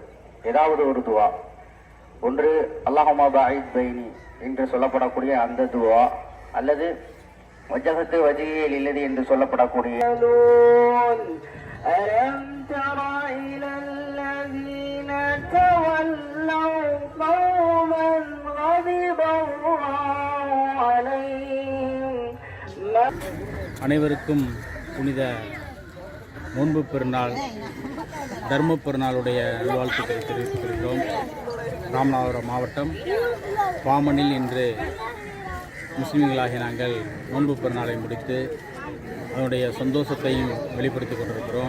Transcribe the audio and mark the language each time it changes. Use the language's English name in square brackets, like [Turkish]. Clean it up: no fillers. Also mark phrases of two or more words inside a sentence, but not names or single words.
[Tamil] ஏதாவது ஒரு துவா, ஒன்று [Arabic] اللهم باعد بيني [Tamil] என்று சொல்லப்படக்கூடிய அந்த துவா, அல்லது [Arabic] وجهت وجهي للذي [Tamil] என்று சொல்லப்படக்கூடிய [Arabic] ألم تر إلى الذين تولوا قوما غضب الله عليهم. [Tamil] அனைவருக்கும் புனித நோன்பு பெருநாள் தர்ம பெருநாளுடைய நல்வாழ்த்துக்களை தெரிவித்துக் கொள்கிறோம். ராமநாதபுரம் மாவட்டம் பாமனில் இன்று முஸ்லிம்களாகிய நாங்கள் நோன்பு பெருநாளை முடித்து அதனுடைய சந்தோஷத்தையும் வெளிப்படுத்தி கொண்டிருக்கிறோம்.